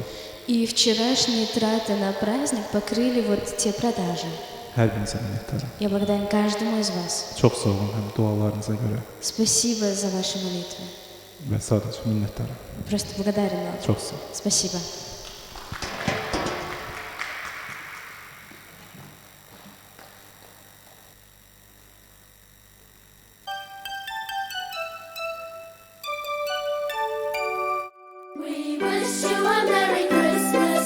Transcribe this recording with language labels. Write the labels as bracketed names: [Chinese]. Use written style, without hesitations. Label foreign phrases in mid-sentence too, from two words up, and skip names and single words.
[Russian] И вчерашние траты на праздник покрыли вот те продажи. [Azerbaijani] Hər birinizə minnətdaram. [Russian] Я благодарен каждому из вас. [Azerbaijani] Çox sağ olun həm dualarınıza görə [Russian] Спасибо за ваши молитвы. [Azerbaijani] və sadəcə minnətdaram. [Russian] Просто благодарен вам. [Azerbaijani] Çox sağ olun. [Russian] Спасибо. [English] We wish you a Merry Christmas.